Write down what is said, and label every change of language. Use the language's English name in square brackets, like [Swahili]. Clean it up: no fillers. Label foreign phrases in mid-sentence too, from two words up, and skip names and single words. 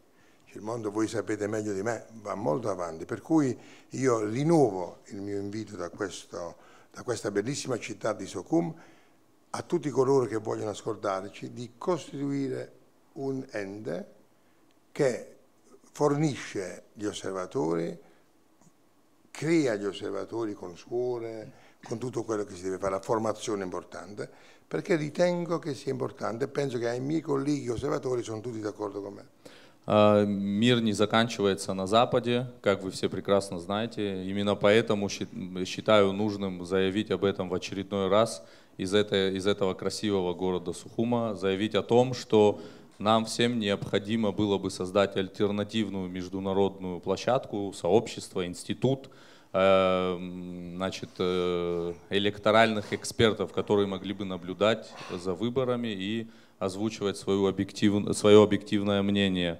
[Italian] Il mondo, voi sapete meglio di me, va molto avanti, per cui io rinnovo il mio invito da questa bellissima città di Sukhum a tutti coloro che vogliono ascoltarci di costituire un ente che fornisce gli osservatori, crea gli osservatori con suore, con tutto quello che si deve fare, la formazione importante, perché ritengo che sia importante e penso che i miei colleghi osservatori sono tutti d'accordo con me. [Russian] Мир не заканчивается на Западе, как вы все прекрасно знаете. Именно поэтому считаю нужным заявить об этом в очередной раз из этого красивого города Сухума, заявить о том, что нам всем необходимо было бы создать альтернативную международную площадку, сообщество, институт, электоральных экспертов, которые могли бы наблюдать за выборами и озвучивать свое объективное мнение.